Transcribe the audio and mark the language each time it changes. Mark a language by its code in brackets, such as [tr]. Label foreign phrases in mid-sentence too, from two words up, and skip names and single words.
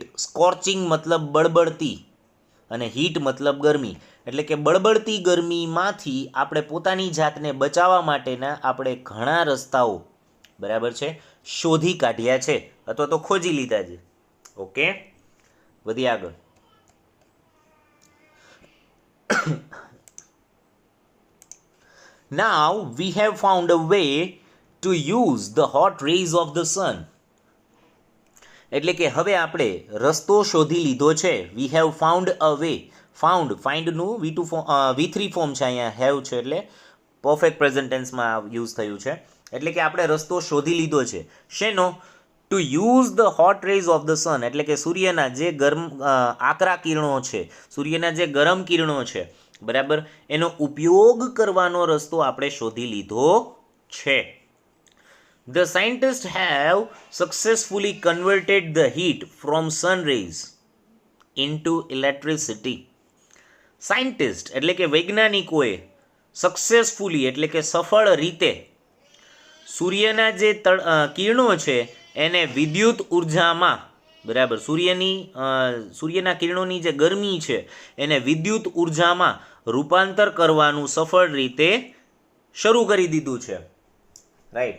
[gu] સ્કોર્ચિંગ મતલબ બળબડતી અને હીટ મતલબ ગરમી. એટલે કે બળબડતી ગરમીમાંથી આપણે પોતાની જાતને બચાવવા માટેના આપણે ઘણા રસ્તાઓ, બરાબર છે, શોધી કાઢ્યા છે અથવા તો ખોજી લીધા છે. ઓકે, વધી આગળ. [en] Now we have found a way to use the hot rays of the sun. [gu] એટલે કે હવે આપણે રસ્તો શોધી લીધો છે. [en] we have found a way. [gu] ફાઇન્ડનું V3 ફોર્મ છે અહીંયા, હેવ છે એટલે [en] perfect present [gu] ટેન્સમાં યુઝ થયું છે. એટલે કે આપણે રસ્તો શોધી લીધો છે. શેનો? [en] to use the hot rays of the sun, [gu] એટલે કે સૂર્યના જે આકરા કિરણો છે, સૂર્યના જે ગરમ કિરણો છે, બરાબર, એનો ઉપયોગ કરવાનો રસ્તો આપણે શોધી લીધો છે. [en] The scientists have successfully converted the heat from sun rays into electricity. [gu] સાયન્ટિસ્ટ એટલે કે વૈજ્ઞાનિકોએ સક્સેસફુલી એટલે કે સફળ રીતે સૂર્યના જે કિરણો છે એને વિદ્યુત ઉર્જામાં, બરાબર, સૂર્યના કિરણોની જે ગરમી છે એને વિદ્યુત ઉર્જામાં રૂપાંતર કરવાનું સફળ રીતે શરૂ કરી દીધું છે, રાઈટ.